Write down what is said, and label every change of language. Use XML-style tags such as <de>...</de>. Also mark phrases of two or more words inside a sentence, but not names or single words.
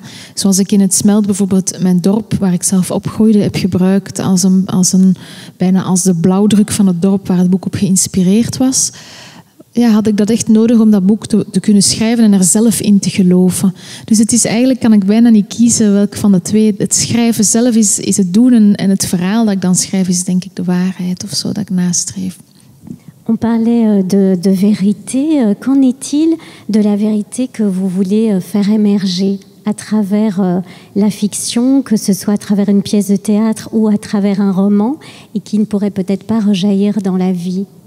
<nl>Zoals ik in Het Smelt bijvoorbeeld mijn dorp, waar ik zelf opgroeide, heb gebruikt bijna als de blauwdruk van het dorp waar het boek op geïnspireerd was. Ja, had ik dat echt nodig om dat boek te kunnen schrijven en er zelf in te geloven. Dus het is eigenlijk, kan ik bijna niet kiezen welk van de twee. Het schrijven zelf is het doen en het verhaal dat ik dan schrijf is denk ik de waarheid of zo dat ik nastreef.</nl> <fr>On parlait de vérité. Qu'en est-il de la vérité que vous voulez faire émerger à travers la fiction, que ce soit à travers une pièce de théâtre ou à travers un roman, et qui ne pourrait peut-être pas rejaillir dans la vie?</fr>